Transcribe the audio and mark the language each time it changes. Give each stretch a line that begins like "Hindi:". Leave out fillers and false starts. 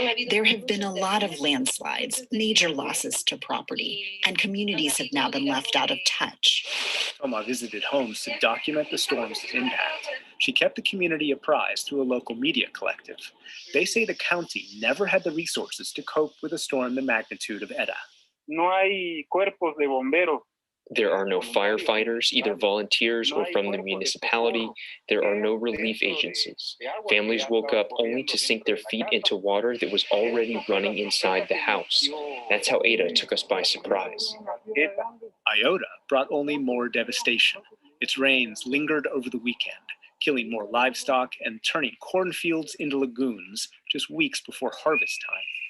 English: There have been a lot of landslides, major losses to property, and communities have now been left out of touch. Toma visited homes to document the storm's impact. She kept the community apprised through a local media collective. They say the county never had the resources to cope with a storm the magnitude of Eta.
Spanish: No hay cuerpos de bomberos.
English: There are no firefighters, either volunteers or from the municipality. There are no relief agencies. Families woke up only to sink their feet into water that was already running inside the house. That's how Eta took us by surprise. Iota brought only more devastation. Its rains lingered over the weekend, killing more livestock and turning cornfields into lagoons just weeks before harvest time.